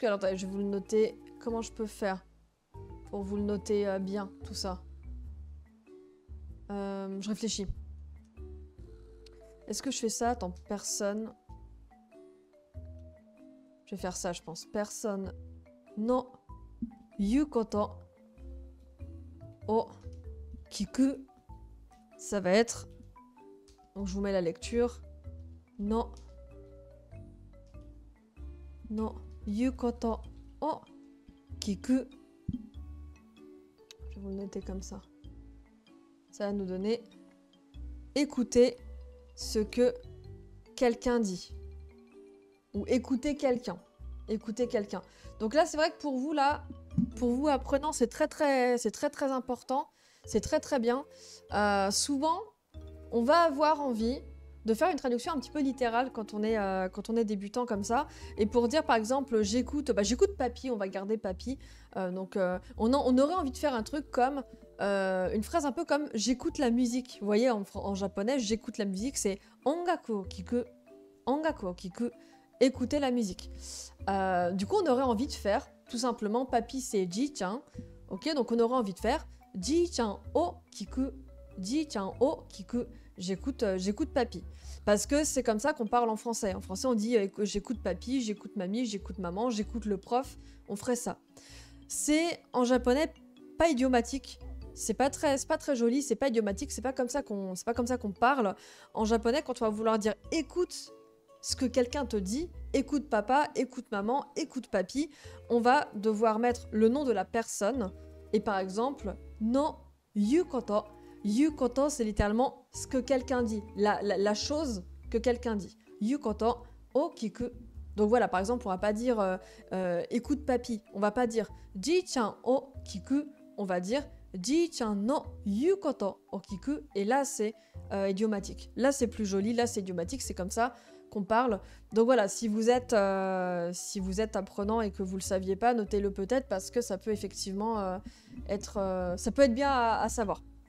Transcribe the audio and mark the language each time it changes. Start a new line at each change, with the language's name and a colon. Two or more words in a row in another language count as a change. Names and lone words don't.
French: Alors, attendez, je vais vous le noter. Comment je peux faire pour vous le noter bien, tout ça? Je réfléchis. Est-ce que je fais ça? Attends, personne. Je vais faire ça, je pense. Personne.
Japanese: の。言うこと. を。聞く.
French: Ça va être... Donc, je vous mets la lecture.
Japanese: の。の. 言うこと。を。聞く.
French: Je vais vous le noter comme ça. Ça va nous donner écouter ce que quelqu'un dit. Ou écouter quelqu'un. Écouter quelqu'un. Donc là, c'est vrai que pour vous, là, pour vous apprenants, c'est très très important. C'est très très bien. Souvent, on va avoir envie de faire une traduction un petit peu littérale quand on est débutant comme ça. Et pour dire par exemple, j'écoute papy, on va garder papy. On aurait envie de faire un truc comme une phrase un peu comme j'écoute la musique. Vous voyez, en japonais, j'écoute la musique, c'est
Japanese: 音楽を聞く. 音楽を聞く.
French: Écouter la musique. Du coup, on aurait envie de faire tout simplement papy, c'est ji-chan. Ok, donc on aurait envie de faire
Japanese: じいちゃんを聞く. じいちゃんを聞く.
French: J'écoute papy. Parce que c'est comme ça qu'on parle en français. En français, on dit j'écoute papy, j'écoute mamie, j'écoute maman, j'écoute le prof. On ferait ça. C'est en japonais pas idiomatique. C'est pas très joli, c'est pas idiomatique, c'est pas comme ça qu'on parle. En japonais, quand on va vouloir dire écoute ce que quelqu'un te dit, écoute papa, écoute maman, écoute papy, on va devoir mettre le nom de la personne. Et par exemple,
Japanese: の言うこと. Yukoto,
French: c'est littéralement ce que quelqu'un dit, la chose que quelqu'un dit.
Japanese: 言うことを聞く.
French: Donc voilà, par exemple, on va pas dire écoute papy, on va pas dire
Japanese: じいちゃんを聞く,
French: on va dire
Japanese: じいちゃんの言うことを聞く.
French: Et là, c'est idiomatique. Là, c'est plus joli, là, c'est idiomatique, c'est comme ça qu'on parle. Donc voilà, si vous êtes apprenant et que vous le saviez pas, notez-le peut-être parce que ça peut effectivement ça peut être bien à savoir.